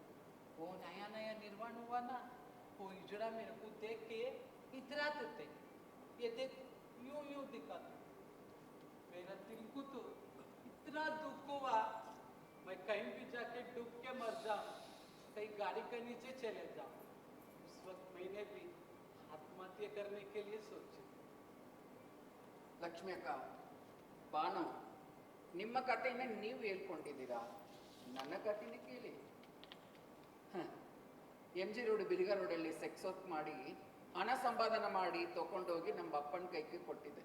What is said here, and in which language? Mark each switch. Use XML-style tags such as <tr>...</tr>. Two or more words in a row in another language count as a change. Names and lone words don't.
<hi>वो नया नया निर्वाण हुआ ना, वो हिजड़ा मेरे को देख के इतराते थे, ये देख यूं यूं दिखाता। मेरा दिल को तो इतना दुख हुआ, मैं कहीं भी जाके डूब के मर जाऊं, कहीं गाड़ी के नीचे चले जाऊं। उस वक्त मैंने भी आत्महत्या करने के लिए सोची।</hi> <kn>ಲಕ್ಷ್ಮಿ ಅಕ್ಕ, ಬಾನು, ನಿಮ್ಮ ಕಥೆನ ನೀವು ಹೇಳ್ಕೊಂಡಿದ್ದೀರಾ, ನನ್ನ ಕಥೆನ ಕೇಳಿ. ಎಂ ಜಿ ರೋಡ್ ಬಿರ್ಗಾ ರೋಡಲ್ಲಿ</kn> <en>sex work</en> <kn>ಮಾಡಿ ಹಣ ಸಂಪಾದನೆ ಮಾಡಿ ತಗೊಂಡೋಗಿ ನಮ್ಮ ಅಪ್ಪನ ಕೈಗೆ ಕೊಟ್ಟಿದ್ದೆ.</kn>